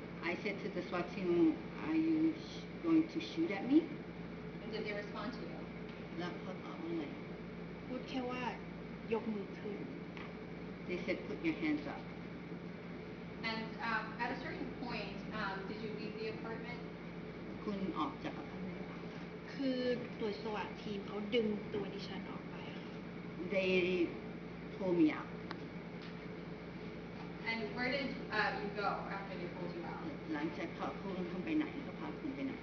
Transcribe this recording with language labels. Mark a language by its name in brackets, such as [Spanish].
[English] I said to the SWAT team, are you going to shoot at me? And did they respond to you? [Thai] แล้วเขาตอบว่าไง พูดแค่ว่ายกมือขึ้น [English] They said, put your hands up. And at a certain point, did you leave the apartment? [Thai] คุณออกจากอพาร์ตเมนต์หรือเปล่า คือตัวสวัสดทีมเขาดึงตัวดิฉันออกไปค่ะ [English] They pulled me out. And where did you go after they pulled you out? [Thai] หลังจากเขาพูดคุณไปไหนเขาพาคุณไปไหน